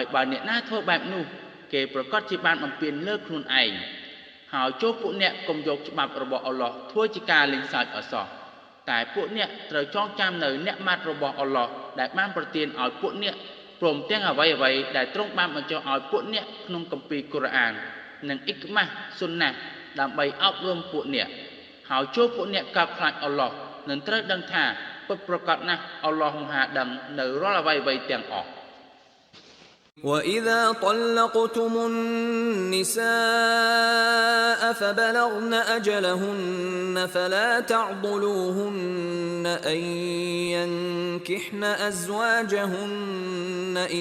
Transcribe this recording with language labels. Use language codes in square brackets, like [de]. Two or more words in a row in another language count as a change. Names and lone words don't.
[km] បើអ្នកណាធ្វើបែបនោះគេប្រកាសជាបានបំពានលើខ្លួនឯងហើយចូលពួកអ្នកកុំយកច្បាប់របស់អល់ឡោះធ្វើជាការលេងសើចអសោះតែពួកអ្នកត្រូវចងចាំនៅអ្នកម៉ាត់របស់អល់ឡោះដែលបានប្រទានឲ្យពួកអ្នកព្រមទាំងអ្វីៗដែលទ្រង់បានបញ្ចុះឲ្យពួកអ្នកក្នុងគម្ពីរកូរ៉ាននិងអ៊ីក្មាស់ស៊ុនណាដើម្បីអប់រំពួកអ្នកហើយចូលពួកអ្នកកោតខ្លាចអល់ឡោះនឹងត្រូវដឹងថាពិតប្រាកដណាស់អល់ឡោះមហាដឹងនៅរាល់អ្វីៗទាំងអស់ [ar] وإذا طلقتم النساء فبلغن أجلهن فلا تعضلوهن أن ينكحن أزواجهن